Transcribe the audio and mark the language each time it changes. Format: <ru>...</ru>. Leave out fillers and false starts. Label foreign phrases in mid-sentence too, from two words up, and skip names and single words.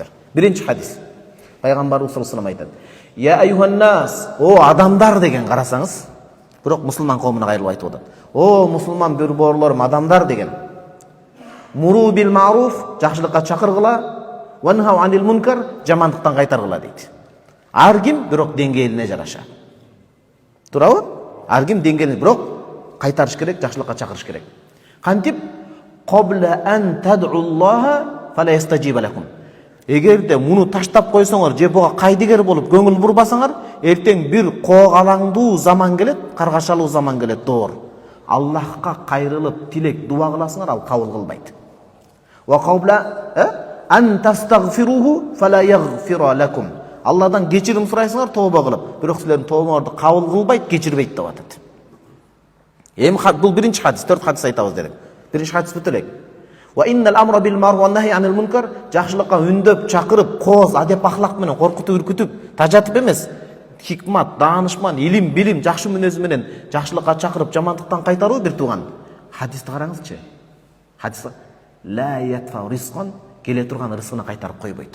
<ky>Биринчи хадис. Пайгамбарыбыз</ky> <ar>صلى الله عليه</ar> <ky>айтат.</ky> <ar>يا أيها الناس,</ar> <ky>о адамдар деген карасаңыз, бирок мусулман коомуна кайрылып айтып атат. О мусулман бүрбоорлорум, адамдар деген.</ky> <ar>مروا بالمعروف,</ar> <ky>жакшылыкка чакыргыла,</ky> <ar>وانهوا عن المنكر,</ar> <ky>жамандыктан кайтаргыла дейт. Ар ким бирок деңгээлине жараша. Туурабы? Ар ким деңгээлине, бирок кайтарыш керек, жакшылыкка чакырыш керек. Кантип?</ky> <ar>قبل أن تدعوا الله فلا يستجيب لكم.</ar> <ky>Эгерде муну таштап койсоңор, же буга кайдыгер болуп көңүл бурбасаңар, эртең бир коогалаңдуу заман келет, каргашалуу заман келет, доор. Аллахка кайрылып, тилек, дуа кыласыңар, ал кабыл кылбайт.</ky> <ar>وقبل أن تستغفروه فلا يغفر لكم.</ar> <ky>Алладан кечирим сурайсыңар, тооба кылып, бирок силердин тообаңарды кабыл кылбайт, кечирбейт деп атат. Эми бул биринчи хадис, 4 хадис айтабыз дедик. Биринчи хадис бүтө элек.</ky> <ar>وإن الأمر بالمعروف والنهي عن المنكر,</ar> <ky>жакшылыкка үндөп, чакырып, кооз, адеп ахлак менен коркутуп, үркүтүп, тажатып эмес, хикмат, даанышман, илим, билим, жакшы мүнөзү менен жакшылыкка чакырып, жамандыктан кайтаруу бир туган. Хадисти караңызчы. Хадис</ky> <ar>لا يدفع رزقا,</ar> <ky>келе турган рызкыны кайтарып койбойт.</ky>